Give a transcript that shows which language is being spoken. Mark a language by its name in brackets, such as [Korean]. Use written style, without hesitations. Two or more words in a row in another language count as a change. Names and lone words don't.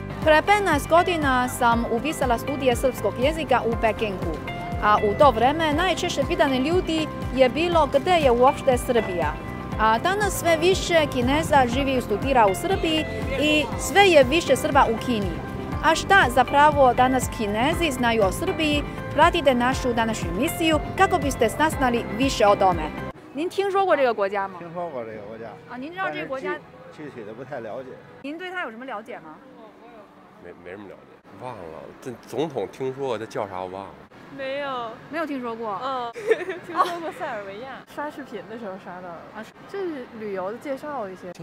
[Serbian] Pre 15 godina sam upisala studije srpskog jezika u Pekingu, a u to vreme najčešće pitanje ljudi je bilo gde je uopšte Srbija. A danas sve više Kineza živi i studira u Srbiji i sve je više Srba u Kini. A šta zapravo danas Kinezi znaju o Srbiji? Pratite našu današnju emisiju kako biste saznali više o tome. [Chinese] 您听说过这个国家吗？听说过这个国家啊，您知道这个国家具体的不太了解。您对它有什么了解吗？没什么了解，忘了。这总统听说过，他叫啥我忘了。没有听说过。听说过塞尔维亚，刷视频的时候刷到了啊，这是旅游的介绍一些。